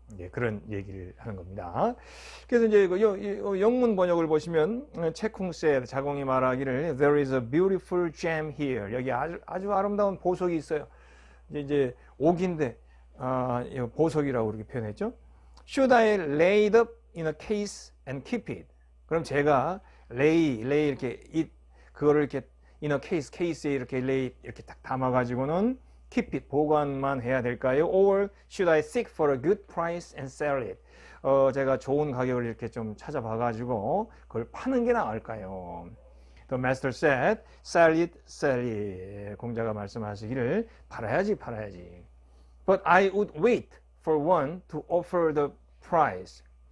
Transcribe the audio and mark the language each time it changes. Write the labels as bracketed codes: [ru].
[ko] 그런 얘기를 하는 겁니다. 그래서 이제 영문 번역을 보시면, 채쿵 said, 자공이 말하기를 [en] there is a beautiful gem here. [ko] 여기 아주 아름다운 보석이 있어요. 이제 옥인데 보석이라고 이렇게 표현했죠. [en] Should I lay it up in a case and keep it? [ko] 그럼 제가 lay 이렇게 그거를 이렇게 [en] in a case [ko] 에 이렇게 이렇게 딱 담아가지고는 [en] keep it, [ko] 보관만 해야 될까요? [en] Or should I seek for a good price and sell it? [ko] 제가 좋은 가격을 이렇게 좀 찾아봐가지고 그걸 파는 게 나을까요? [en] The master said, sell it. [ko] 공자가 말씀하시기를 팔아야지. [en] But I would wait for one to offer the price.